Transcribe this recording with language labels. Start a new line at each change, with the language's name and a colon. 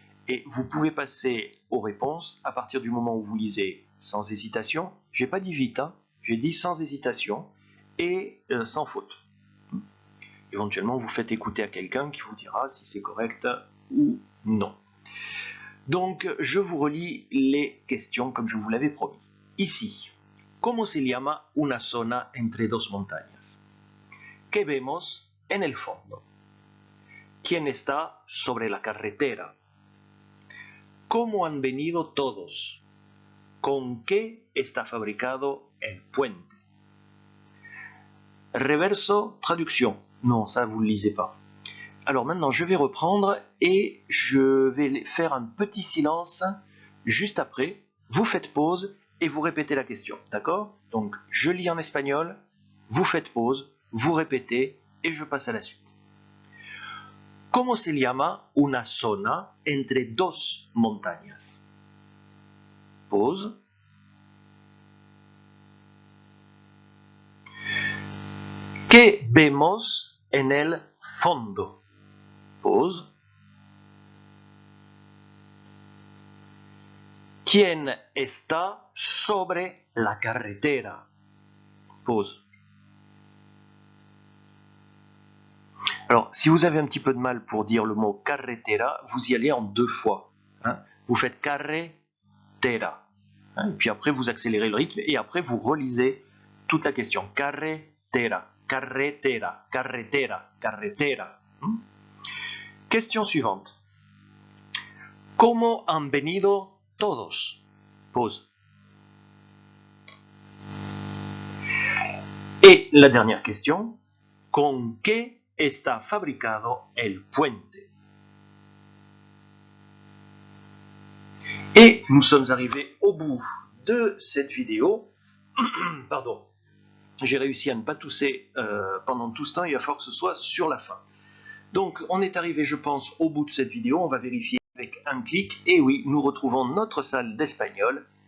French: Et vous pouvez passer aux réponses à partir du moment où vous lisez sans hésitation. J'ai pas dit vite, j'ai dit sans hésitation et sans faute. Éventuellement, vous faites écouter à quelqu'un qui vous dira si c'est correct ou non. Donc, je vous relis les questions comme je vous l'avais promis.
Spanish: Ici, ¿cómo se llama una zona entre dos montañas? ¿Qué vemos en el fondo? ¿Quién está sobre la carretera? ¿Cómo han venido todos? ¿Con qué está fabricado el puente?
French: Reverso, traduction. Non, ça vous ne le lisez pas. Alors maintenant, je vais reprendre et je vais faire un petit silence juste après. Vous faites pause et vous répétez la question, d'accord? Donc, je lis en espagnol, vous faites pause, vous répétez et je passe à la suite.
Spanish: ¿Cómo se llama una zona entre dos montañas? Pause. ¿Qué vemos en el fondo? Pause. ¿Quién está sobre la carretera?
French: Pause. Alors, si vous avez un petit peu de mal pour dire le mot carretera, vous y allez en deux fois. Vous faites carretera. Et puis après, vous accélérez le rythme et après, vous relisez toute la question.
Spanish: Carretera, carretera, carretera, carretera.
French: Question suivante.
Spanish: ¿Cómo han venido todos? Pause.
French: Et la dernière question.
Spanish: ¿Con qué está fabricado el puente?
French: Et nous sommes arrivés au bout de cette vidéo. Pardon, j'ai réussi à ne pas tousser pendant tout ce temps, il va falloir que ce soit sur la fin. Donc on est arrivé, je pense, au bout de cette vidéo, on va vérifier avec un clic, et oui, nous retrouvons notre salle d'espagnol.